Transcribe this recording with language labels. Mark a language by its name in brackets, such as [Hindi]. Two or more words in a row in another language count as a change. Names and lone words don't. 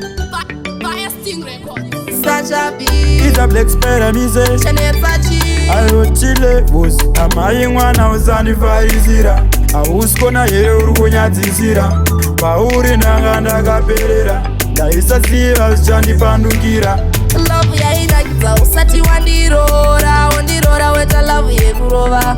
[English] Fi-, Fire Sting Records. Sacha B. It's a Black Spider, me say. Chanel Sachi. I wrote Chile, was, [Shona] amai mwana usandifarisira. Hausikona here uri kunyadzisira. Pauri ndanga ndakaperera. Ndaisaziva zvichandipandukira. Love yainakidza usati wandirora, wandirora weta love yekurova.